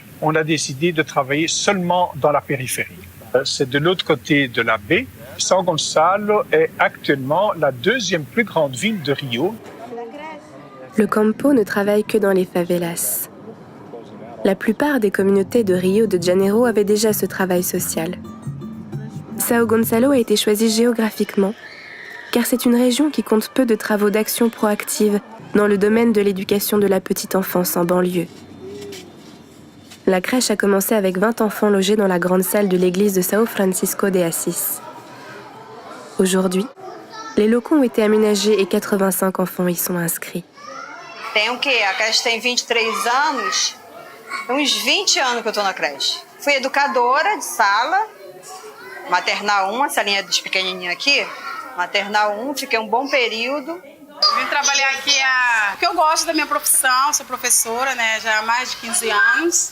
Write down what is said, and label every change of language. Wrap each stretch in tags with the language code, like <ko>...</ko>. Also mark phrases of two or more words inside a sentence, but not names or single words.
<fr>On a décidé de travailler seulement dans la périphérie. C'est de l'autre côté de la baie. São Gonçalo est actuellement la deuxième plus grande ville de Rio. Le Campo ne travaille que dans les favelas. La plupart des communautés de Rio de Janeiro avaient déjà ce travail social. São Gonçalo a été choisi géographiquement car c'est une région qui compte peu de travaux d'action proactive dans le domaine de l'éducation de la petite enfance en banlieue. La crèche a commencé avec 20 enfants logés dans la grande salle de l'église de São Francisco de Assis. Aujourd'hui, les locaux ont été aménagés et 85 enfants y sont inscrits.</fr> <pt>Tem o quê? A creche tem 23 anos. Uns 20 anos que eu estou na creche. Fui educadora de sala, maternal 1, essa linha dos pequenininhos aqui. Maternal 1, fiquei um bom período. Vim trabalhar aqui porque eu gosto da minha profissão, sou professora, né, já há mais de 15 anos.</pt>